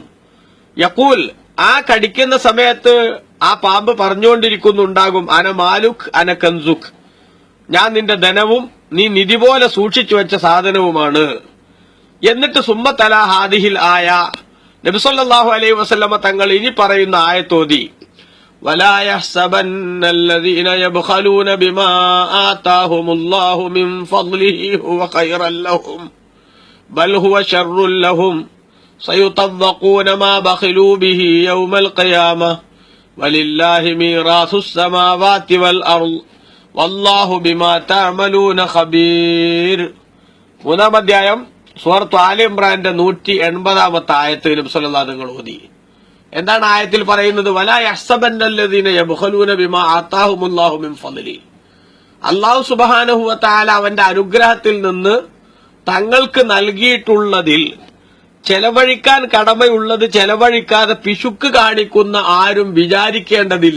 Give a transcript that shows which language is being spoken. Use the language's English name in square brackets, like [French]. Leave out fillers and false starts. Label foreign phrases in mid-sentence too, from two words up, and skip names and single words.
[Malayalam] യഖൂൽ, ആ കടിക്കുന്ന സമയത്ത് ആ പാമ്പ് പറഞ്ഞുകൊണ്ടിരിക്കുന്നുണ്ടാകും, [Arabic] أنا مالك أنا كنزك, [Malayalam] ഞാൻ നിന്റെ ധനവും നീ നിധി പോലെ സൂക്ഷിച്ചു വെച്ച സാധനവുമാണ്. എന്നിട്ട് [Arabic] ثم تلا هذه الآية, [Malayalam] നബി [Arabic] صلى الله عليه وسلم [Malayalam] തങ്ങൾ ഇനി പറയുന്ന ആയത്തോതി, [Arabic] ولا يحسبن الذين يبخلون بما آتاهم الله من فضله هو خيرا لهم بل هو شر لهم سيطوقون ما بخلوا به يوم القيامة ولله ميراث السماوات والأرض والله بما تعملون خبير. [Malayalam] 3-ാം അധ്യായം സൂറത്ത് ആല ഇംറാന്റെ 180-ാമത്തെ ആയത്ത് നബി [Arabic] صلى الله عليه وسلم [Malayalam] ഓതി. എന്താണ് ആയത്തിൽ പറയുന്നത്? [Arabic] ولا يحسبن الذين يبخلون بما آتاهم الله من فضله, [Malayalam] അല്ലാഹു [Arabic] سبحانه وتعالى [Malayalam] അവന്റെ അനുഗ്രഹത്തിൽ നിന്ന് തങ്ങൾക്ക് നൽകിയിട്ടുള്ളതിൽ ചെലവഴിക്കാൻ കടമയുള്ളത് ചെലവഴിക്കാതെ പിശുക്ക് കാണിക്കുന്ന ആരും വിചാരിക്കേണ്ടതില്ല.